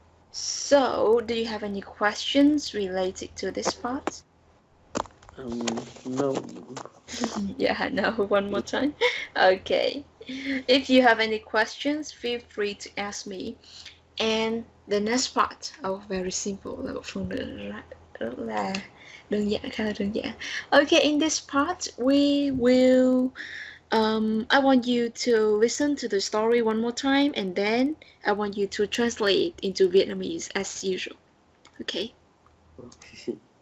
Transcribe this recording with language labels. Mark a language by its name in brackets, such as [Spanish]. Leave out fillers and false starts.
[English] So, do you have any questions related to this part? No. Yeah, no, one more time. Okay. If you have any questions, feel free to ask me. And the next part, very simple, [Vietnamese] là một phần rất là đơn giản, khá là đơn giản. [English] Okay, in this part, we will I want you to listen to the story one more time, and then I want you to translate it into Vietnamese as usual. Okay? Okay.